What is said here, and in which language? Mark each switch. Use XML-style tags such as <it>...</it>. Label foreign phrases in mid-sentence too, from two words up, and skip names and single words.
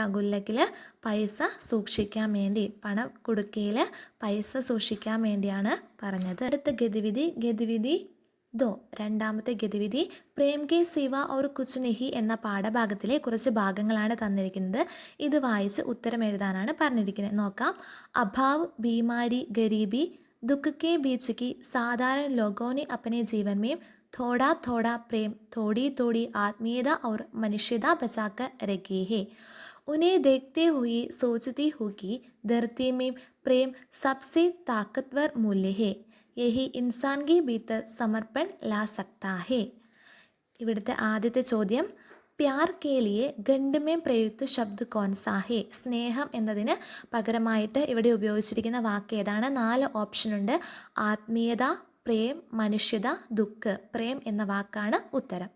<ml>ഗുല്ലക്കിൽ പൈസ സൂക്ഷിക്കാൻ വേണ്ടി, പണക്കുടുക്കയിൽ പൈസ സൂക്ഷിക്കാൻ വേണ്ടിയാണ് പറഞ്ഞത്. അടുത്ത</ml> <hi>गतिविधि दो,</hi> <ml>രണ്ടാമത്തെ ഗതിവിധി. പ്രേം കെ സിവ ഔർ കുച്ച് നഹി എന്ന പാഠഭാഗത്തിലെ കുറച്ച് ഭാഗങ്ങളാണ് തന്നിരിക്കുന്നത്. ഇത് വായിച്ച് ഉത്തരം എഴുതാനാണ് പറഞ്ഞിരിക്കുന്നത്.</ml> <hi>നോക്കാം. अभाव, बीमारी, गरीबी, दुःख के बीच की साधारण लोगों ने अपने जीवन में थोड़ा थोड़ा प्रेम, थोड़ी थोड़ी आत्मीयता और मनुष्यता बचाकर रखी है. उन्हें देखते हुए सोचती हूँ कि धरती में प्रेम सबसे ताकतवर मूल्य है. यही इंसान के भीतर समर्पण ला सकता है.</hi> <ml>ഇവിടുത്തെ ആദ്യത്തെ ചോദ്യം,</ml> <hi>प्यार के लिए गद्यांश में प्रयुक्त शब्द कौन सा है.</hi> <ml>സ്നേഹം എന്നതിന് പകരമായിട്ട് ഇവിടെ ഉപയോഗിച്ചിരിക്കുന്ന വാക്ക് ഏതാണ്? 4 ഓപ്ഷൻ ഉണ്ട്. ആത്മീയത, പ്രേം, മനുഷ്യത, ദുഃഖ്. പ്രേം എന്ന വാക്കാണ് ഉത്തരം.</ml>